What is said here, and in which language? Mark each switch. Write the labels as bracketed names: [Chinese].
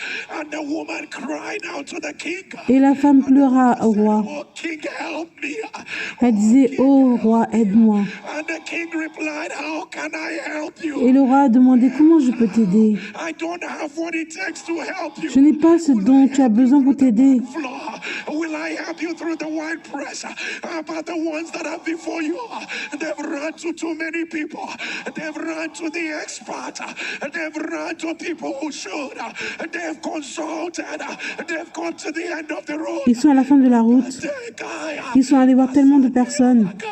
[English] And the woman cried out to the king. [French] Et la femme pleura au roi. [English] Oh, king, help me. [French] Elle disait, ô roi, aide-moi. [English] And the king replied, how can I help you? [French] Et le roi a demandé, comment je peux t'aider? [English] I don't have what it takes to help you. [French] Je n'ai pas ce dont tu as besoin pour t'aider. [English] Will I help you through the wine press? But the ones that are before you, they've run to too many people. They've run to the expert. They've run to people who should. They've consulted. They've gone to the end of the road. [French] Ils sont à la fin de la route. Ils sont allés voir tellement de personnes.